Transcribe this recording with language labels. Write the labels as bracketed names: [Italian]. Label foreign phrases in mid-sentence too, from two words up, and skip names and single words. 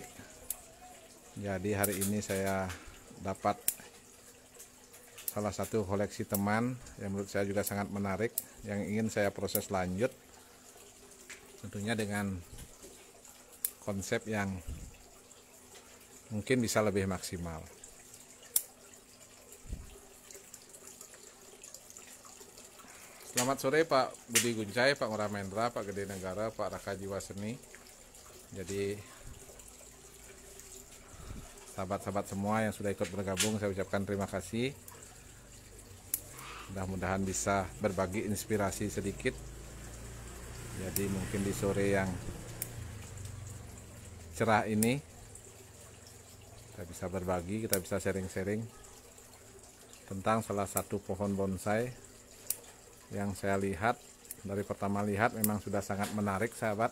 [Indonesian] Jadi hari ini saya dapat salah satu koleksi teman yang menurut saya juga sangat menarik, yang ingin saya proses lanjut, tentunya dengan konsep yang mungkin bisa lebih maksimal. Selamat sore Pak Budi Guncay, Pak Nguramendra, Pak Gede Negara, Pak Raka Jiwa Seni. Jadi sahabat-sahabat semua yang sudah ikut bergabung, saya ucapkan terima kasih. Mudah-mudahan bisa berbagi inspirasi sedikit. Jadi mungkin di sore yang cerah ini kita bisa berbagi, kita bisa sharing-sharing tentang salah satu pohon bonsai yang saya lihat, dari pertama lihat memang sudah sangat menarik sahabat.